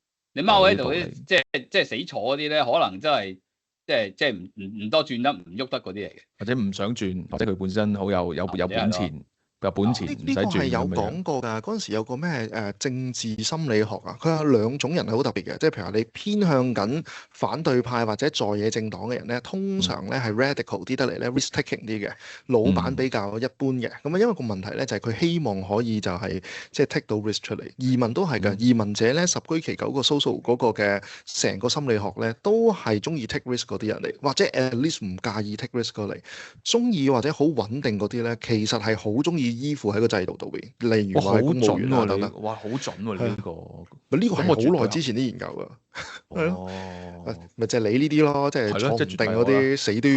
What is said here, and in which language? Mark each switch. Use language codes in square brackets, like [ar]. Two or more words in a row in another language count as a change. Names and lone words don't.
[yue] 你踎喺度啲，即係死坐嗰啲咧，可能真係即係唔多轉得唔喐得嗰啲嚟嘅，或者唔想轉，或者佢本身好有本錢， 本錢唔使呢個係有轉咁樣。講過㗎，嗰陣時有個咩政治心理學啊，佢有兩種人係好特別嘅，即係譬如話你偏向緊反對派或者在野政黨嘅人咧，通常咧係 radical 啲得嚟咧 [en] risk taking [yue] 啲嘅，老闆比較一般嘅。咁啊，因為個問題咧就係佢希望可以就係即係 take 到 risk 出嚟。移民都係㗎，移民者咧十居其九個 social 嗰個嘅成個心理學咧都係中意 [en] take risk [yue] 嗰啲人嚟，或者 [en] at least [yue] 唔介意 [en] take risk [yue] 過嚟，中意或者好穩定嗰啲咧，其實係好中意依附喺個制度度邊，例如哇，好話係公務準員啊等等。喎！哇，好準喎！你呢個呢個係咁我絕對好耐之前啲研究㗎，係咯，哦，咪就係你呢啲咯，即係係咯坐唔即係絕對有啦定嗰啲，死都要